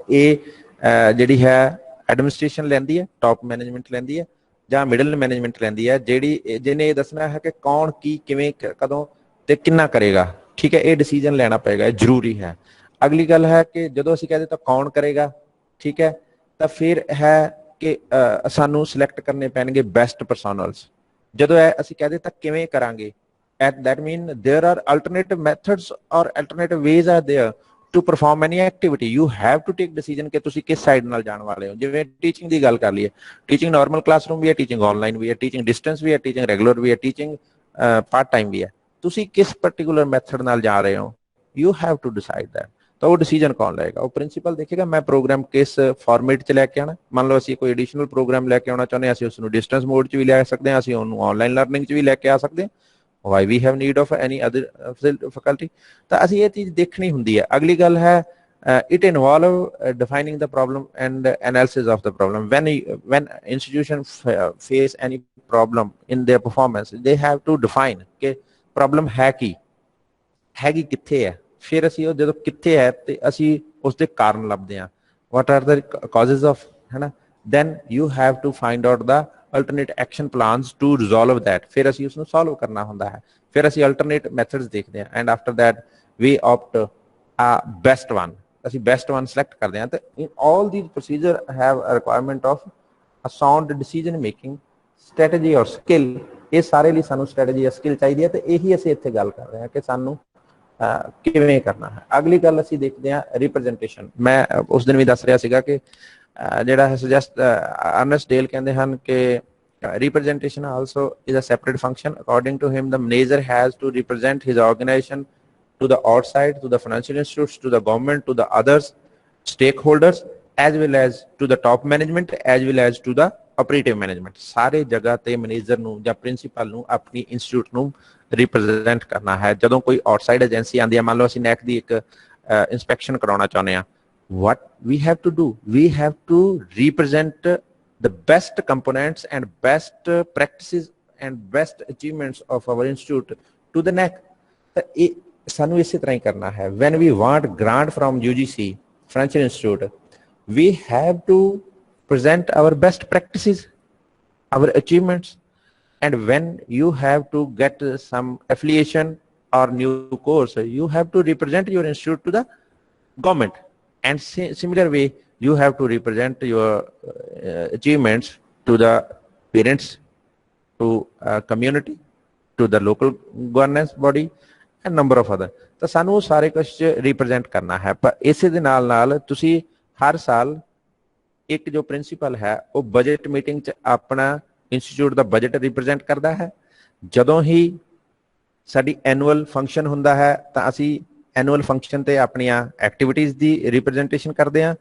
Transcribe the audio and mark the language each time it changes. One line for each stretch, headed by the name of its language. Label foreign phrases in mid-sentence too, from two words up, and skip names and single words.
Punjabi: ਇਹ ਜਿਹੜੀ ਹੈ ਐਡਮਿਨਿਸਟ੍ਰੇਸ਼ਨ ਲੈਂਦੀ ਹੈ,
English: top management
Punjabi: ਲੈਂਦੀ ਹੈ, ਜਾਂ
English: middle management
Punjabi: ਲੈਂਦੀ ਹੈ, ਜਿਹਨੇ ਇਹ ਦੱਸਣਾ ਹੈ ਕਿ ਕੌਣ ਕੀ ਕਿਵੇਂ ਕਦੋਂ ਤੇ ਕਿੰਨਾ ਕਰੇਗਾ। ਠੀਕ ਹੈ, ਇਹ ਡਿਸੀਜਨ ਲੈਣਾ ਪਏਗਾ, ਇਹ ਜ਼ਰੂਰੀ ਹੈ। ਅਗਲੀ ਗੱਲ ਹੈ ਕਿ ਜਦੋਂ ਅਸੀਂ ਕਹਿੰਦੇ ਤਾਂ ਕੌਣ ਕਰੇਗਾ, ਠੀਕ ਹੈ, ਤਾਂ ਫਿਰ ਹੈ ਕਿ ਸਾਨੂੰ ਸਿਲੈਕਟ ਕਰਨੇ ਪੈਣਗੇ
English: best personnels.
Punjabi: ਜਦੋਂ ਅਸੀਂ ਕਹਦੇ ਤਾਂ ਕਿਵੇਂ ਕਰਾਂਗੇ,
English: that mean there are alternative methods or alternative ways are there to perform any activity. You have to take decision
Punjabi: ਕਿ ਤੁਸੀਂ ਕਿਸ ਸਾਈਡ ਨਾਲ ਜਾਣ ਵਾਲੇ ਹੋ। ਜਿਵੇਂ ਟੀਚਿੰਗ ਦੀ ਗੱਲ ਕਰ ਲਈਏ,
English: teaching normal classroom
Punjabi: ਵੀ ਹੈ,
English: teaching online
Punjabi: ਵੀ ਹੈ,
English: teaching distance
Punjabi: ਵੀ ਹੈ,
English: teaching regular
Punjabi: ਵੀ ਹੈ,
English: teaching part time
Punjabi: ਵੀ ਹੈ। ਤੁਸੀਂ ਕਿਸ
English: particular method
Punjabi: ਨਾਲ ਜਾ ਰਹੇ ਹੋ,
English: you have to decide that.
Punjabi: ਤਾਂ ਉਹ ਡਿਸੀਜਨ ਕੌਣ ਲਏਗਾ? ਉਹ ਪ੍ਰਿੰਸੀਪਲ ਦੇਖੇਗਾ ਮੈਂ ਪ੍ਰੋਗਰਾਮ ਕਿਸ ਫਾਰਮੇਟ 'ਚ ਲੈ ਕੇ ਆਉਣਾ। ਮੰਨ ਲਓ ਅਸੀਂ ਕੋਈ
English: additional programme
Punjabi: ਲੈ ਕੇ ਆਉਣਾ ਚਾਹੁੰਦੇ ਹਾਂ, ਅਸੀਂ ਉਸ ਨੂੰ
English: distance mode
Punjabi: 'ਚ ਵੀ ਲੈ ਸਕਦੇ ਹਾਂ, ਅਸੀਂ ਉਹਨੂੰ
English: online learning
Punjabi: 'ਚ ਵੀ ਲੈ ਕੇ ਆ ਸਕਦੇ ਹਾਂ।
English: why we have need of any other faculty।
Punjabi: ਤਾਂ ਅਸੀਂ ਇਹ ਚੀਜ਼ ਦੇਖਣੀ ਹੁੰਦੀ ਹੈ। ਅਗਲੀ ਗੱਲ ਹੈ
English: it involve defining the problem and analysis of the problem। when institution face any problem in their performance, they have to define
Punjabi: ਕਿ problem ਹੈ ਕੀ, ਹੈਗੀ ਕਿੱਥੇ ਹੈ। ਫਿਰ ਅਸੀਂ ਉਹ ਜਦੋਂ ਕਿੱਥੇ ਹੈ ਤੇ ਅਸੀਂ ਉਸ ਦੇ ਕਾਰਨ ਲੱਭਦੇ ਹਾਂ,
English: what are the causes of,
Punjabi: ਹੈ ਨਾ,
English: then you have to find out the alternate action plans to resolve that।
Punjabi: ਫਿਰ ਅਸੀਂ ਉਸਨੂੰ solve ਕਰਨਾ ਹੁੰਦਾ ਹੈ। ਫਿਰ ਅਸੀਂ
English: alternate methods
Punjabi: ਦੇਖਦੇ ਹਾਂ
English: and after that we opt a best one।
Punjabi: ਅਸੀਂ
English: best one
Punjabi: select ਕਰਦੇ ਹਾਂ।
English: ਤੇ in all these procedure have a requirement of a sound decision making strategy or skill।
Punjabi: ਇਹ ਸਾਰੇ ਲਈ ਸਾਨੂੰ
English: strategy or skill
Punjabi: ਚਾਹੀਦੀ ਹੈ ਤੇ ਇਹੀ ਅਸੀਂ ਇੱਥੇ ਗੱਲ ਕਰ ਰਹੇ ਹਾਂ ਕਿ ਸਾਨੂੰ ਕਿਵੇਂ ਕਰਨਾ ਹੈ। ਅਗਲੀ ਗੱਲ ਅਸੀਂ ਦੇਖਦੇ ਹਾਂ ਰਿਪਰੈਜ਼ੈਂਟੇਸ਼ਨ। ਮੈਂ ਉਸ ਦਿਨ ਵੀ ਦੱਸ ਰਿਹਾ ਸੀਗਾ ਕਿ ਜਿਹੜਾ ਹੈ ਸੁਜੈਸਟ ਅਰਨੈਸਟ ਡੇਲ ਕਹਿੰਦੇ ਹਨ ਕਿ
English: representation also is a separate function। according to him, the manager has to represent his organization to the outside, to the financial institutes, to the government, to the others stakeholders, as well as to the top management, as well as to the operative management।
Punjabi: ਸਾਰੇ ਜਗ੍ਹਾ ਤੇ ਮੈਨੇਜਰ ਨੂੰ ਜਾਂ ਪ੍ਰਿੰਸੀਪਲ ਨੂੰ ਆਪਣੀ ਇੰਸਟੀਚਿਊਟ ਨੂੰ ਰਿਪਰੈਜ਼ੈਂਟ ਕਰਨਾ ਹੈ। ਜਦੋਂ ਕੋਈ
English: outside agency
Punjabi: ਆਉਂਦੀ ਹੈ, ਮੰਨ ਲਓ ਅਸੀਂ ਨੈਕ ਦੀ ਇੱਕ ਇਨਸਪੈਕਸ਼ਨ ਕਰਾਉਣਾ ਚਾਹੁੰਦੇ ਹਾਂ,
English: what we have to do, we have to represent the best components and best practices and best achievements of our institute to the neck.
Punjabi: ਤਾਂ ਇਹ ਸਾਨੂੰ ਇਸੇ ਤਰ੍ਹਾਂ ਹੀ ਕਰਨਾ ਹੈ।
English: when we want grant from UGC French Institute, we have to present our best practices, our achievements, and when you have to get some affiliation or new course, you have to represent your institute to the government, and similar way you have to represent your achievements to the parents, to community, to the local governance body and number of other।
Punjabi: ਤਾਂ ਸਾਨੂੰ ਉਹ ਸਾਰੇ ਕੁਝ ਰਿਪਰੈਜ਼ੈਂਟ ਕਰਨਾ ਹੈ। ਪਰ ਇਸੇ ਦੇ ਨਾਲ ਨਾਲ ਤੁਸੀਂ ਹਰ ਸਾਲ ਇੱਕ ਜੋ ਪ੍ਰਿੰਸੀਪਲ ਹੈ ਉਹ
English: budget meeting
Punjabi: 'ਚ ਆਪਣਾ ਇੰਸਟੀਚਿਊਟ ਦਾ ਬਜਟ ਰਿਪਰੈਜ਼ੈਂਟ ਕਰਦਾ ਹੈ। ਜਦੋਂ ਹੀ ਸਾਡੀ
English: annual function
Punjabi: ਹੁੰਦਾ ਹੈ ਤਾਂ ਅਸੀਂ
English: annual function
Punjabi: ਤੇ ਆਪਣੀਆਂ ਐਕਟੀਵਿਟੀਜ਼ ਦੀ ਰਿਪਰੈਜ਼ੈਂਟੇਸ਼ਨ ਕਰਦੇ ਹਾਂ।